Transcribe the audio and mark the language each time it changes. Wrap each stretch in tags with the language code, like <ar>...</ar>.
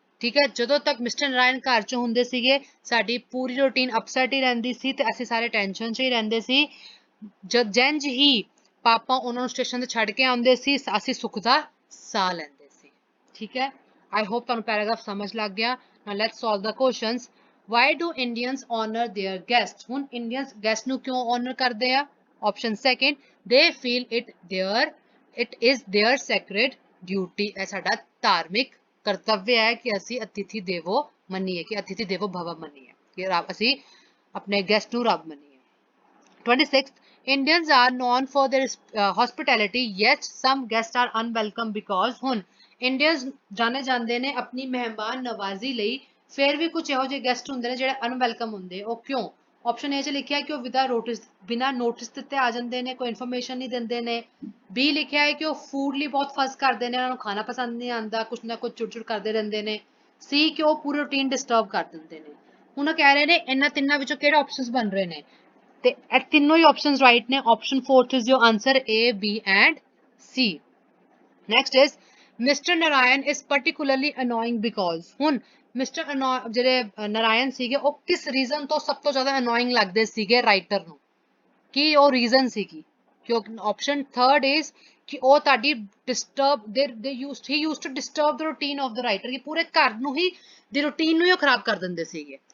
<pa>ਠੀਕ ਹੈ, ਜਦੋਂ ਤੱਕ ਮਿਸਟਰ ਨਾਰਾਇਣ ਘਰ 'ਚ ਹੁੰਦੇ ਸੀਗੇ ਸਾਡੀ ਪੂਰੀ ਰੂਟੀਨ ਅਪਸੈਟ ਹੀ ਰਹਿੰਦੀ ਸੀ ਤੇ ਅਸੀਂ ਸਾਰੇ ਟੈਨਸ਼ਨ 'ਚ ਹੀ ਰਹਿੰਦੇ ਸੀ। ਜੰਝ ਹੀ ਪਾਪਾ ਉਹਨਾਂ ਨੂੰ ਸਟੇਸ਼ਨ ਤੇ ਛੱਡ ਕੇ ਆਉਂਦੇ ਸੀ, ਅਸੀਂ ਸੁੱਖ ਦਾ ਸਾਹ ਲੈਂਦੇ ਸੀ। ਠੀਕ ਹੈ,</pa> <en>I hope</en> <pa>ਤੁਹਾਨੂੰ ਪੈਰਾਗ੍ਰਾਫ ਸਮਝ ਲੱਗ ਗਿਆ।</pa> <en>Now let's solve the questions. Why do Indians honor their guests?</en> <pa>ਹੁਣ ਇੰਡੀਅਨਸ ਗੈਸਟ ਨੂੰ ਕਿਉਂ honor ਕਰਦੇ ਆ?</pa> <en>option second, they feel it is their sacred duty,</en> <pa>ਇਹ ਸਾਡਾ ਧਾਰਮਿਕ ਕਰਤੱਵ ਹੈ ਕਿ ਅਸੀਂ ਅਤਿਥੀ ਦੇਵੋ ਮੰਨੀਏ, ਕਿ</pa> <sa>ਅਤਿਥੀ ਦੇਵੋ ਭਵ</sa> <pa>ਮੰਨੀਏ, ਕਿ ਅਸੀਂ ਆਪਣੇ ਗੈਸਟ ਨੂੰ ਰੱਬ ਮੰਨੀਏ।</pa> <en>26th, Indians are known for their hospitality, yet some guests are unwelcome because</en> <pa>ਹੁਣ ਇੰਡੀਅਨਸ ਜਾਣੇ ਜਾਂਦੇ ਨੇ ਆਪਣੀ ਮਹਿਮਾਨ ਨਵਾਜ਼ੀ ਲਈ, ਫਿਰ ਵੀ ਕੁਝ ਇਹੋ ਜਿਹੇ ਗੈਸਟ ਹੁੰਦੇ ਨੇ ਜਿਹੜੇ ਅਨਵੈਲਕਮ ਹੁੰਦੇ, ਉਹ ਕਿਉਂ? ਆਪਸ਼ਨ ਏ 'ਚ ਲਿਖਿਆ ਕਿ ਉਹ ਬਿਨਾਂ ਨੋਟਿਸ ਦਿੱਤੇ ਆ ਜਾਂਦੇ ਨੇ, ਕੋਈ ਇਨਫੋਰਮੇਸ਼ਨ ਨਹੀਂ ਦਿੰਦੇ ਨੇ। ਬੀ ਲਿਖਿਆ ਹੈ ਕਿ ਉਹ ਫੂਡ ਲਈ ਬਹੁਤ ਫਸ ਕਰਦੇ ਨੇ, ਉਹਨਾਂ ਨੂੰ ਖਾਣਾ ਪਸੰਦ ਨਹੀਂ ਆਉਂਦਾ, ਕੁਝ ਨਾ ਕੁਝ ਚੁੜ ਕਰਦੇ ਰਹਿੰਦੇ ਨੇ। ਸੀ ਕਿ ਉਹ ਪੂਰੀ ਰੂਟੀਨ ਡਿਸਟਰਬ ਕਰ ਦਿੰਦੇ ਨੇ। ਹੁਣ ਉਹ ਕਹਿ ਰਹੇ ਨੇ ਇਹਨਾਂ ਤਿੰਨਾਂ ਵਿੱਚੋਂ ਕਿਹੜੇ ਆਪਸ਼ਨਸ ਬਣ ਰਹੇ ਨੇ, ਤੇ ਇਹ ਤਿੰਨੋਂ ਹੀ ਆਪਸ਼ਨਸ ਰਾਈਟ ਨੇ।</pa> <en>Option 4th is your answer, A, B and C। Next is mister Narayan is particularly annoying because,</en> <pa>ਹੁਣ ਮਿਸਟਰ ਜਿਹੜੇ ਨਾਰਾਇਣ ਸੀਗੇ ਉਹ ਕਿਸ ਰੀਜ਼ਨ ਤੋਂ ਸਭ ਤੋਂ ਜ਼ਿਆਦਾ ਅਨੋਇੰਗ ਲੱਗਦੇ ਸੀਗੇ ਰਾਈਟਰ ਨੂੰ, ਕੀ ਉਹ ਰੀਜ਼ਨ ਸੀਗੀ? ਕਿਉਂਕਿ</pa> <en>option 3rd is</en> <pa>ਕਿ ਉਹ ਤੁਹਾਡੀ disturb he</pa> <en>used to disturb the routine of the writer,</en> <pa>ਕਿ ਪੂਰੇ ਘਰ ਨੂੰ ਹੀ ਦੀ ਰੂਟੀਨ ਨੂੰ ਹੀ ਉਹ ਖਰਾਬ ਕਰ ਦਿੰਦੇ ਸੀਗੇ।</pa>